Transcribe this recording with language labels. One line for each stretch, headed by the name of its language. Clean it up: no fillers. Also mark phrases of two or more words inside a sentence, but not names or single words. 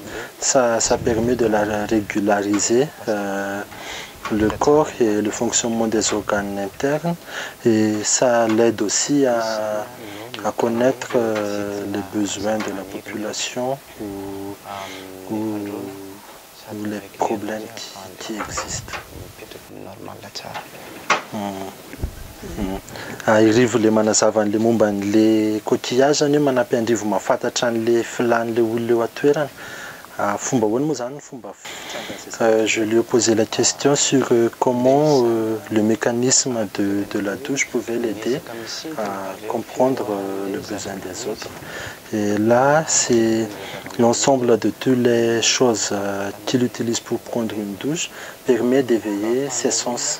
French: Ça permet de la régulariser, le corps et le fonctionnement des organes internes, et ça l'aide aussi à connaître les besoins de la population ou les problèmes qui existent.
Malagasy: Arivo le manazava an'le momba an'le coquillage zany hoe manampy andrivo mahafantatra an'le filan'le olona eo atoerana. Fomba ahoana moa zany fomba
French: je lui ai posé la question sur comment le mécanisme de la douche pouvait l'aider à comprendre le besoin des autres. Et là, c'est l'ensemble de toutes les choses qu'il utilise pour prendre une douche permet d'éveiller ses sens.